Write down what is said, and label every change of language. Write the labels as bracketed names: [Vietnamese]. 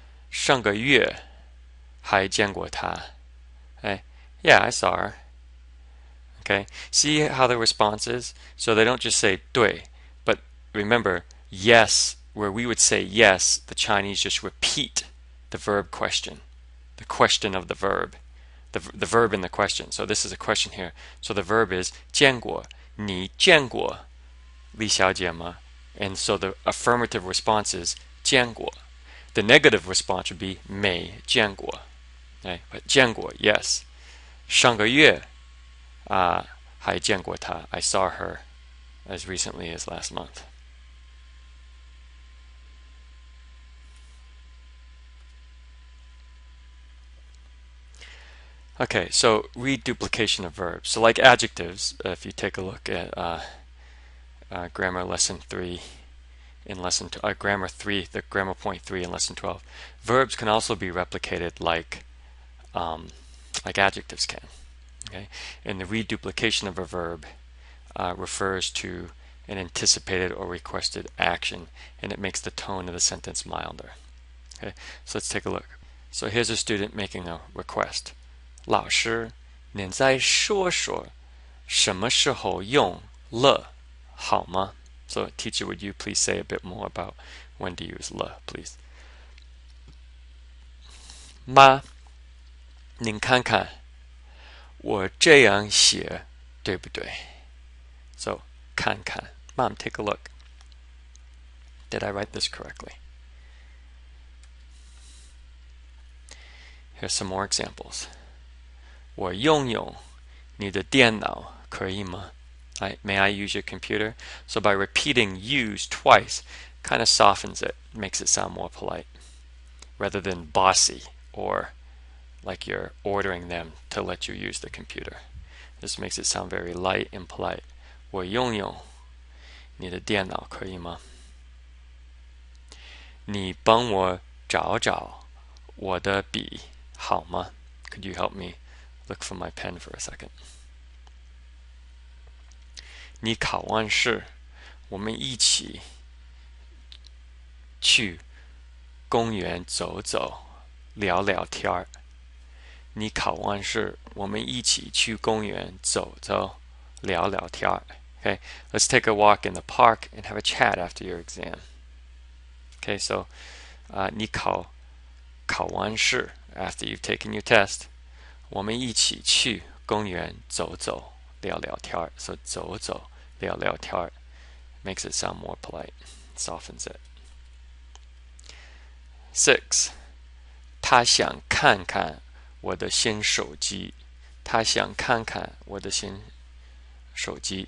[Chinese] 上个月还见过她. [English] Okay. Yeah, I saw her. Okay. See how the response is? So they don't just say 对, but remember, yes, where we would say yes, the Chinese just repeat the verb question, the question of the verb, the verb in the question. So this is a question here. So the verb is [Chinese] 见过你见过李小姐吗? [English] And so the affirmative response is 见过. The negative response would be 没见过. Okay? But 见过, yes. [Chinese] 上个月还见过她. [English] I saw her as recently as last month. Okay, so reduplication of verbs. So like adjectives, if you take a look at grammar lesson 3 in lesson grammar 3, the grammar point 3 in lesson 12, verbs can also be replicated like adjectives can. Okay, and the reduplication of a verb refers to an anticipated or requested action, and it makes the tone of the sentence milder. Okay, so let's take a look. So here's a student making a request. [Chinese] 老师，您再说说什么时候用了好吗? [English] So teacher, would you please say a bit more about when to use 了, please? [Chinese] 妈，您看看我这样写对不对? [English] So [Chinese] 看看. [English] Mom, take a look. Did I write this correctly? Here's some more examples. [Chinese] 我用用你的电脑可以吗? [English] May I use your computer? So by repeating use twice, kind of softens it, makes it sound more polite, rather than bossy or like you're ordering them to let you use the computer. This makes it sound very light and polite. [Chinese] 我用用你的电脑可以吗? 你帮我找找我的笔好吗? [English] Could you help me look for my pen for a second? [Chinese] 你考完试，我们一起去公园走走，聊聊天儿。你考完试，我们一起去公园走走，聊聊天儿。 [English] Okay, let's take a walk in the park and have a chat after your exam. Okay, so [Chinese] 你考完试 [English] after you've taken your test. [Chinese] 我们一起去公园走走，聊聊天儿. [English] So [Chinese] 走走，聊聊天儿 [English] makes it sound more polite, softens it. [Chinese] 6. 他想看看我的新手机. 他想看看我的新手机.